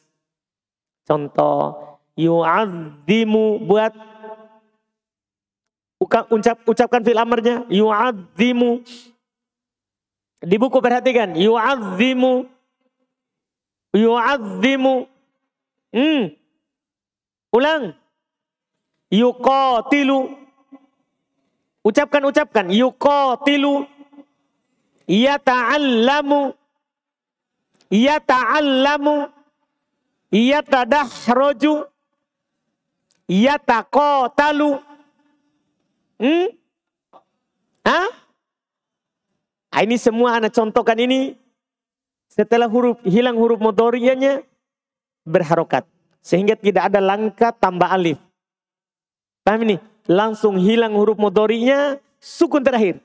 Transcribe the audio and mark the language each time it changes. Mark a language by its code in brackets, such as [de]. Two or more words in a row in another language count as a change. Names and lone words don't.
[id] Contoh, yu'adzimu buat ucapkan fi'il amrnya, yu'adzimu. Di buku perhatikan, [ar] يعظّم، يعظّم. [id] Ulang, yuqatilu. Ucapkan, yuqatilu. [ar] يتعلّم، يتعلّم، يتدحرج، يتقاتل. [id] Ini semua anak contohkan ini. Setelah hilang huruf mudhari'nya berharokat. Sehingga tidak ada langkah tambah alif. Paham ini? Langsung hilang huruf mudhari'nya, sukun terakhir.